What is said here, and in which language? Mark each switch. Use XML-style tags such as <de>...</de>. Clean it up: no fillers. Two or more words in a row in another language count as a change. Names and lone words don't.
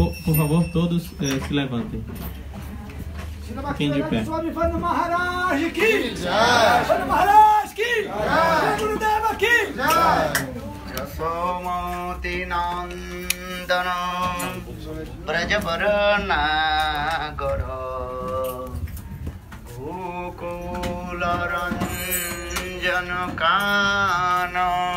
<pt>por favor, todos se levantem. Fiquem de pé.</pt> <hi>Maharaj ki jai, Maharaj ki jai, Gurudeva ki jai.</hi> <bn>Jasomati Nandana Brajavarana Garo Gokula Ranjana Kana</bn>